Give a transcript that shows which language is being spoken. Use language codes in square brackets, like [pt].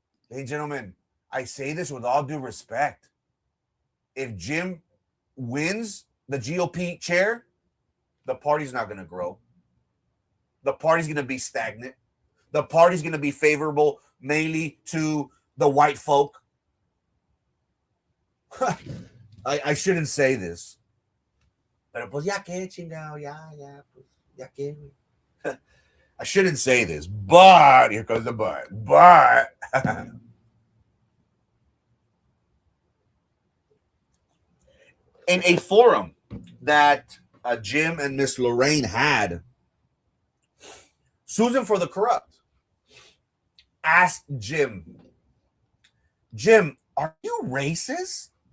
[en] Ladies and gentlemen, I say this with all due respect. If Jim wins the GOP chair, the party's not going to grow. the party's going to be stagnant. The party's going to be favorable mainly to the white folk. I shouldn't say this. [es] Pero pues ya que chingado, pues ya que. [en] I shouldn't say this, but here comes the but in a forum that Jim and Miss Lorraine had, Susan for the Corrupt asked Jim, are you racist?